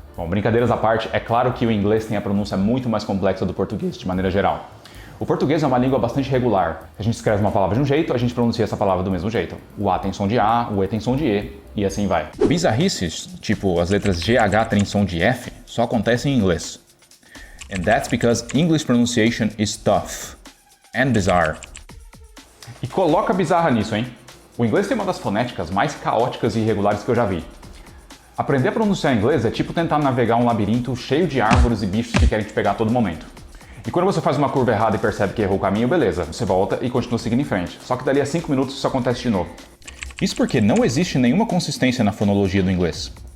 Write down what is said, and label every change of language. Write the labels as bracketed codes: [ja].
[pt] Bom, brincadeiras à parte, é claro que o inglês tem a pronúncia muito mais complexa do português, de maneira geral. O português é uma língua bastante regular. A gente escreve uma palavra de um jeito, a gente pronuncia essa palavra do mesmo jeito. O A tem som de A, o E tem som de E, e assim vai. Bizarrices, tipo as letras GH têm som de F, só acontecem em inglês. [en] And that's because English pronunciation is tough and bizarre. [pt] E coloca bizarra nisso, hein? O inglês tem uma das fonéticas mais caóticas e irregulares que eu já vi. Aprender a pronunciar inglês é tipo tentar navegar um labirinto cheio de árvores e bichos que querem te pegar a todo momento. E quando você faz uma curva errada e percebe que errou o caminho, beleza, você volta e continua seguindo em frente. Só que dali a 5 minutos isso acontece de novo. Isso porque não existe nenhuma consistência na fonologia do inglês.